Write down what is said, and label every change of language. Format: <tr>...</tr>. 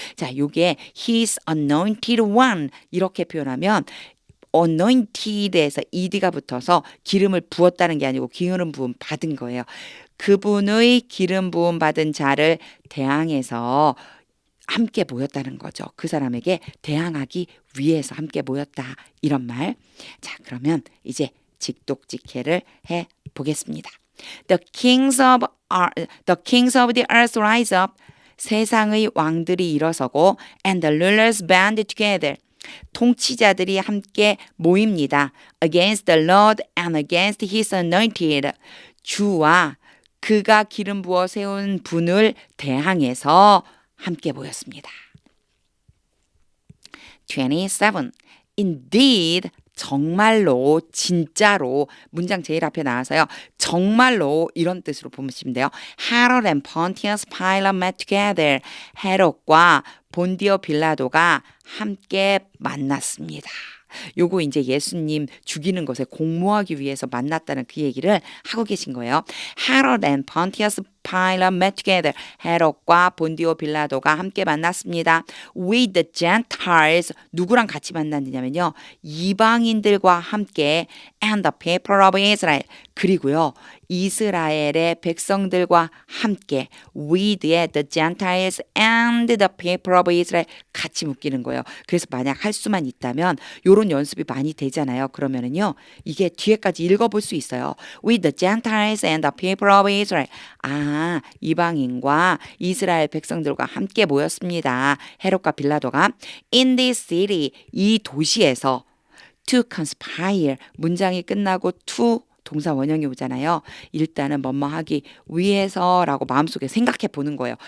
<ko>자, 요게</ko> <en>His anointed one</en> <ko>이렇게 표현하면 anointed에서 ed가 붙어서 기름을 부었다는 게 아니고 기름 부음 받은 거예요. 그분의 기름 부음 받은 자를 대항해서 함께 모였다는 거죠. 그 사람에게 대항하기 위해서 함께 모였다, 이런 말. 자, 그러면 이제 직독직해를 해 보겠습니다.</ko> <en>The kings of the earth rise up.</en> <ko>세상의 왕들이 일어서고</ko> <en>and the rulers band together.</en> <ko>통치자들이 함께 모입니다.</ko> <en>Against the Lord and against his anointed.</en> <ko>주와 그가 기름 부어 세운 분을 대항해서 함께 모였습니다. 27. Indeed, 정말로, 진짜로, 문장 제일 앞에 나와서요. 정말로, 이런 뜻으로 보시면 돼요.</ko> <en>Herod and Pontius Pilate met together.</en> <ko>헤롯과 본디오 빌라도가 함께 만났습니다. 요거 이제 예수님 죽이는 것에 공모하기 위해서 만났다는 그 얘기를 하고 계신 거예요.</ko> <en>Herod and Pontius Pilate met together.</en> <ko>헤롯과 본디오 빌라도가 함께 만났습니다.</ko> <en>With the Gentiles.</en> <ko>누구랑 같이 만났느냐면요, 이방인들과 함께</ko> <en>and the people of Israel.</en> <ko>그리고요, 이스라엘의 백성들과 함께 with의</ko> <en>the Gentiles and the people of Israel</en> <ko>같이 묶이는 거예요. 그래서 만약 할 수만 있다면 요런 연습이 많이 되잖아요. 그러면은요, 이게 뒤에까지 읽어볼 수 있어요.</ko> <en>With the Gentiles and the people of Israel.</en> <ko>아, 이방인과 이스라엘 백성들과 함께 모였습니다. 헤롯과 빌라도가</ko> <en>in this city,</en> <ko>이 도시에서</ko> <en>to conspire,</en> <ko>문장이 끝나고 to 동사 원형이 오잖아요. 일단은 뭐뭐 하기 위해서라고 마음속에 생각해 보는 거예요.</ko>